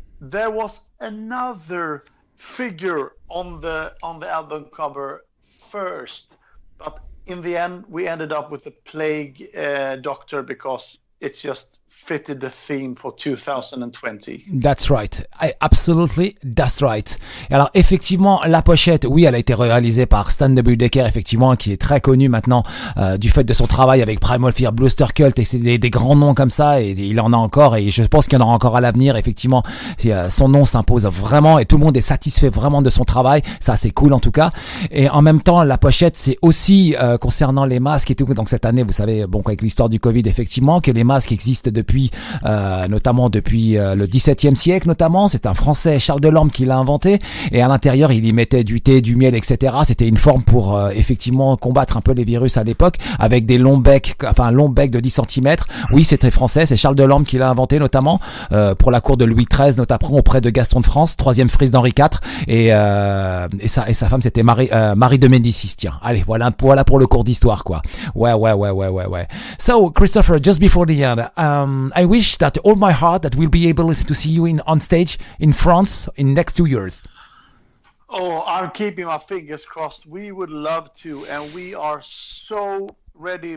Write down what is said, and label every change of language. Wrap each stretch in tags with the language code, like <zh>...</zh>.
<en>There was another figure on the album cover first, but in the end we ended up with the plague doctor because it just fitted the theme for 2020. That's right. Absolutely, that's right.</en> <fr>Alors effectivement, la pochette, oui, elle a été réalisée par Stan W. Decker, effectivement, qui est très connu maintenant du fait de son travail avec Primal Fear, Bluster Cult, et c'est des grands noms comme ça, et il en a encore, et je pense qu'il y en aura encore à l'avenir. Effectivement, son nom s'impose vraiment, et tout le monde est satisfait vraiment de son travail. Ça, c'est cool en tout cas. Et en même temps, la pochette, c'est aussi concernant les masques et tout. Donc cette année, vous savez, bon, avec l'histoire du Covid, effectivement, que les masques existent depuis notamment depuis le XVIIe siècle notamment. C'est un Français, Charles Delorme, qui l'a inventé, et à l'intérieur il y mettait du thé, du miel, etc. C'était une forme pour effectivement combattre un peu les virus à l'époque, avec des longs becs, enfin un long bec de 10 cm. Oui, c'était français, c'est Charles Delorme qui l'a inventé notamment pour la cour de Louis XIII, notamment auprès de Gaston de France, troisième fils d'Henri IV, et sa femme c'était Marie de Médicis. Tiens, allez, voilà pour le cours d'histoire quoi. Ouais.</fr> <en>So Christoffer, just before the end, I wish that all my heart that we'll be able to see you on stage in France in next 2 years. Oh, I'm keeping my fingers crossed. We would love to, and we are so ready.</en>